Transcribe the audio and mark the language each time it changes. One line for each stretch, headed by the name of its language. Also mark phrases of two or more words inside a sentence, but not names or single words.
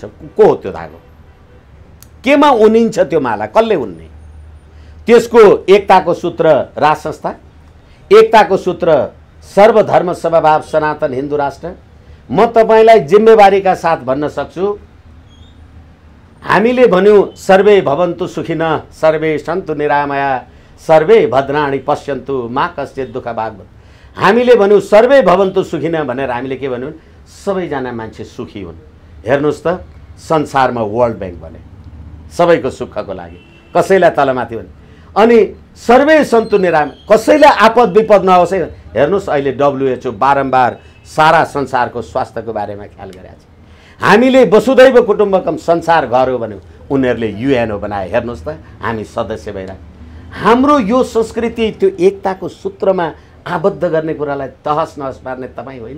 Nepali: को हो त्यो धागो? केमा उनिन्छ त्यो माला? कसले उन्ने? त्यसको एकताको सूत्र राज संस्था, एकताको सूत्र सर्वधर्म समभाव सनातन हिन्दू राष्ट्र। म तपाईलाई जिम्मेवारीका साथ भन्न सक्छु, हामीले भन्यौं
Sanskrit: सर्वे भवन्तु सुखिनः सर्वे सन्तु निरामया सर्वे भद्राणि पश्यन्तु मा कश्चित् दुःख भाग।
Nepali: हामीले भन्यौं
Sanskrit: सर्वे भवन्तु सुखिनः
Nepali: भनेर हामीले के भन्यौं? सबैजना मान्छे सुखी हुन्। हेर्नुस् त संसारमा वर्ल्ड बैंक बने सबैको सुखको लागि, कसैलाई तलमाथि भने।
Sanskrit: अनि सर्वे सन्तु निराम,
Nepali: कसैलाई आपद विपद नहोस्। हेर्नुस् अहिले WHO बारम्बार सारा संसारको स्वास्थ्यको बारेमा ख्याल गरेको छ। हामीले
Sanskrit: वसुधैव कुटुम्बकम
Nepali: संसार घर हो भन्यौं, उनीहरूले UNO बनाए। हेर्नुस् त हामी सदस्य भइरा। हाम्रो यो संस्कृति त्यो एकताको सूत्रमा आबद्ध गर्ने कुरालाई तहस नहस पार्ने तपाईँ होइन।